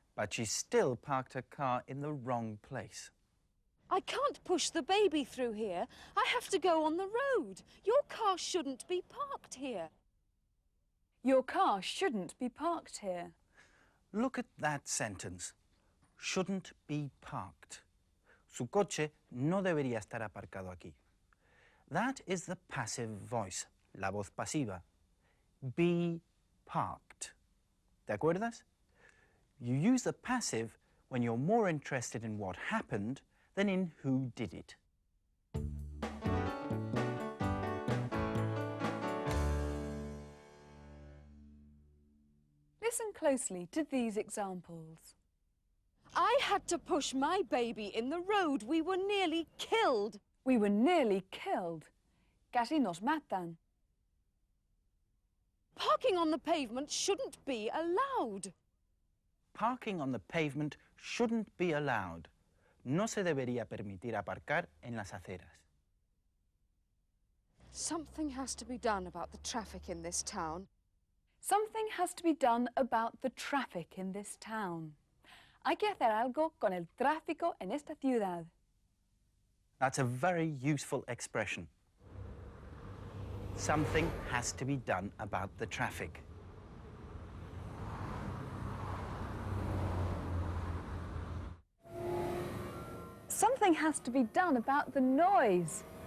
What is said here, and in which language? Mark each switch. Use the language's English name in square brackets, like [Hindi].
[English] But she still parked her car in the wrong place. I can't push the baby through here. I have to go on the road. Your car shouldn't be parked here. Your car shouldn't be parked here. Look at that sentence. Shouldn't be parked. [Spanish] Su coche no debería estar aparcado aquí. [English] That is the passive voice, [Spanish] la voz pasiva. [English] Be parked. [Spanish] ¿Te acuerdas? [English] You use the passive when you're more interested in what happened than in who did it. Listen closely to these examples. I had to push my baby in the road. We were nearly killed. We were nearly killed. [Spanish] Casi nos matan. [English] Parking on the pavement shouldn't be allowed. Parking on the pavement shouldn't be allowed. [Spanish] No se debería permitir aparcar en las aceras. [English] Something has to be done about the traffic in this town. Something has to be done about the traffic in this town. [Spanish] Hay que hacer algo con el tráfico en esta ciudad. [English] That's a very useful expression. Something has to be done about the traffic. Something has to be done about the noise.